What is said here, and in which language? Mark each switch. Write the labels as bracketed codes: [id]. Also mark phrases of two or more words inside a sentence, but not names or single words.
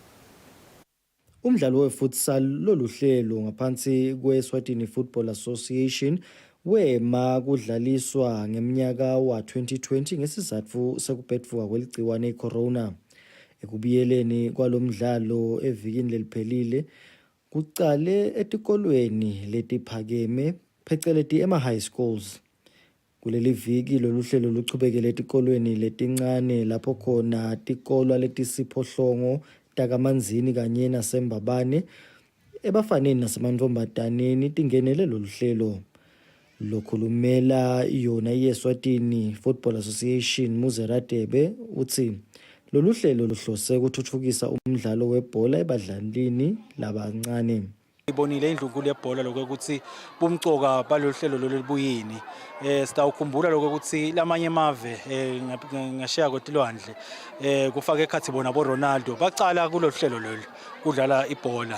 [ss] Umdlalo wefutsal loluhlelo ngaphansi kwe-Eswatini Football Association wema kudlaliswa ngeminyaka wa 2020 ngesizatfu sekubhedvuka kweligciwane icorona. Ekubiyeleni kwalomdlalo evikini leliphelile kucale etikolweni letiphakeme pheceleti ema- [en] high schools. [ss] Kuleli viki loluhlelo luchubekele etikolweni letincane lapho khona tikolwa letisiphohlongo takamanzini kanye nasembabane ebafaneni nasemantfombataneni tingenele loluhlelo. Lokhulumela yona i-Eswatini Football Association Muzi Hadebe uthi lolu hlelo luhlose ukuthuthukisa umdlalo webhola ebadlalini labancane. Ibonile indlunkulu yebhola lokho ukuthi bumcoka balohlelo lolubuyini. Sitawukhumbula lokho ukuthi lamanye amave ngashiya kwetilwandle kufaka ekhathi bona bo Ronaldo bacala kulohlelo lolu kudlala ibhola.